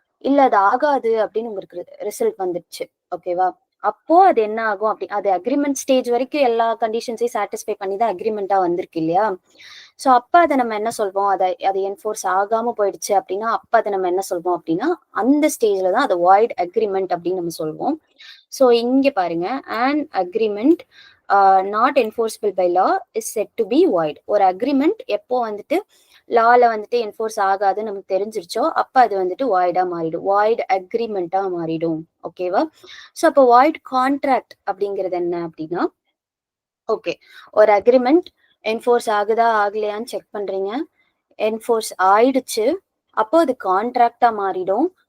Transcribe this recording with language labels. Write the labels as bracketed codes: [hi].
[ta] இல்ல அது ஆகாது அப்படின்னு உங்களுக்கு ரிசல்ட் வந்துடுச்சு. ஓகேவா? அப்போ அது என்ன ஆகும் அப்படி, அது அக்ரிமெண்ட் ஸ்டேஜ் வரைக்கும் எல்லா கண்டிஷன்ஸையும் சாட்டிஸ்ஃபை பண்ணி தான் அக்ரிமெண்டா வந்திருக்கு இல்லையா? ஸோ அப்ப அதை நம்ம என்ன சொல்வோம், அது என்ஃபோர்ஸ் ஆகாம போயிடுச்சு அப்படின்னா அப்ப அதை நம்ம என்ன சொல்வோம் அப்படின்னா அந்த ஸ்டேஜ்ல தான் அதை வாய்ட் அக்ரிமெண்ட் அப்படின்னு நம்ம சொல்வோம். ஸோ இங்க பாருங்க, [en] an agreement not enforceable by law is said to be void. [ta] ஒரு அக்ரிமெண்ட் எப்போ வந்துட்டு லால வந்துட்டு என்ஃபோர்ஸ் ஆகாதுன்னு நமக்கு தெரிஞ்சிருச்சோ அப்ப அது வந்துட்டு வாய்டா மாறிடும், வாய்ட் அக்ரிமெண்டா மாறிடும். ஓகேவா? ஸோ அப்போ வாய்ட் கான்ட்ராக்ட் அப்படிங்கிறது என்ன அப்படின்னா, ஓகே, ஒரு அக்ரிமெண்ட் என்ஃபோர்ஸ் ஆகுதா ஆகலையான்னு செக் பண்றீங்க, என்ஃபோர்ஸ் ஆயிடுச்சு, அப்போ அது கான்ட்ராக்டா மாறிடும்.